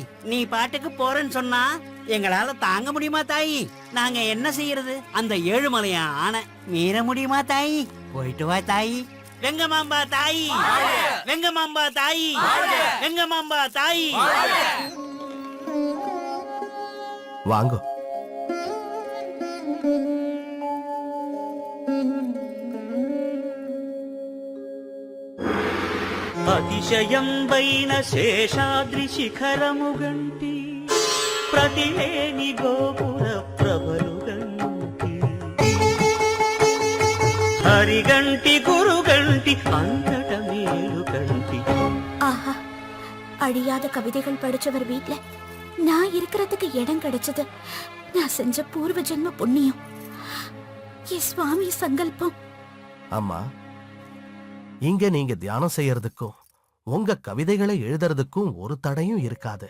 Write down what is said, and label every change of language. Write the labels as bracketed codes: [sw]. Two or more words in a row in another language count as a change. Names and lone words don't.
[ta] நீ பாட்டுக்கு போறேன்னு சொன்னா எங்களால தாங்க முடியுமா தாயி? நாங்க என்ன செய்யறது? அந்த ஏழுமலையா ஆன மீற முடியுமா தாயி? போயிட்டு வா தாயி. வெங்கமாம்பா தாயி, வெங்கமாம்பா தாயி, வெங்கமாம்பா தாயி. வாங்கோ. [te] అతిశయం వైన శేషాద్రి శిఖరము గంటి ప్రతిలేని గోపుర ప్రభలు గంటి హరిగంటి గురుగంటి అంతట మేలు గంటి. [ta] ஆஹா, அழியாத கவிதைகள் படிச்சவர் வீட்ல நான் இருக்கிறதுக்கு இடம் கிடைச்சது நான் செஞ்ச பூர்வ ஜென்ம புண்ணியம். என் சுவாமி சங்கல்பம். அம்மா, இங்க நீங்க தியானம் செய்யறதுக்கும் உங்க கவிதைகளை எழுதுறதுக்கும் ஒரு தடையும் இருக்காது.